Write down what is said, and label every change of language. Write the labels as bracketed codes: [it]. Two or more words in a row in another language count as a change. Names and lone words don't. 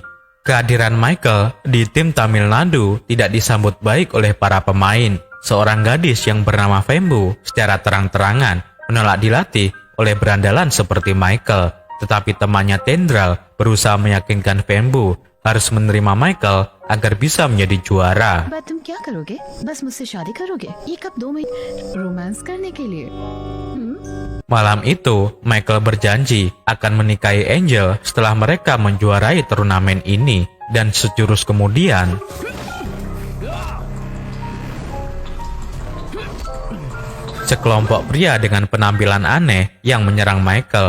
[id] Kehadiran Michael di tim Tamil Nadu tidak disambut baik oleh para pemain. Seorang gadis yang bernama Fembu secara terang-terangan menolak dilatih oleh berandalan seperti Michael, tetapi temannya Tendral berusaha meyakinkan Fembu harus menerima Michael agar bisa menjadi juara. [hi] बात तुम क्या करोगे? बस मुझसे शादी करोगे? ये कब 2 महीने रोमांस करने के लिए? [id] Malam itu, Michael berjanji akan menikahi Angel setelah mereka menjuarai turnamen ini, dan sejurus kemudian sekelompok pria dengan penampilan aneh yang menyerang Michael.